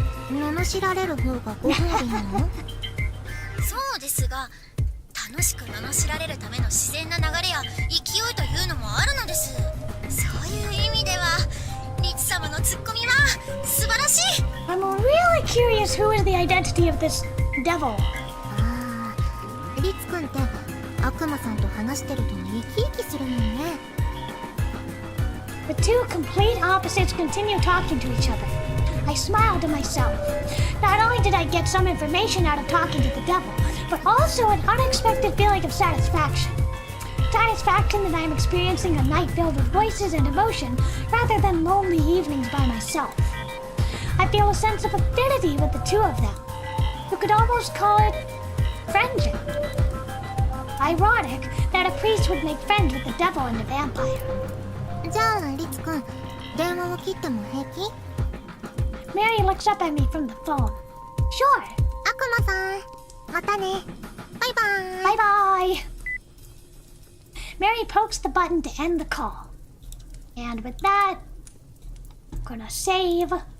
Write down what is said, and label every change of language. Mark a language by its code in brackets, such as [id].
[ja] 罵られる方がご褒美なの？そうですが、楽しく罵られるための自然な流れや勢いというのもあるのです。そういう意味ではリツ様のツッコミは素晴らしい。 [en] I'm really curious who is the identity of this devil. [ja] ああ、リツくんって悪魔さんと話してると生き生きするもんね。 [en] The two complete opposites continue talking to each other. I smiled to myself. Not only did I get some information out of talking to the devil, but also an unexpected feeling of satisfaction. Satisfaction that I am experiencing a night filled with voices and emotion rather than lonely evenings by myself. I feel a sense of affinity with the two of them. You could almost call it friendship. Ironic that a priest would make friends with the devil and a vampire. [ja] じゃあリツくん、電話を切っても平気？ [en] Mary looks up at me from the phone. Sure. [ja] 悪魔さん、またね。バイバイ。 [en] Bye bye. Mary pokes the button to end the call. And with that, I'm gonna save.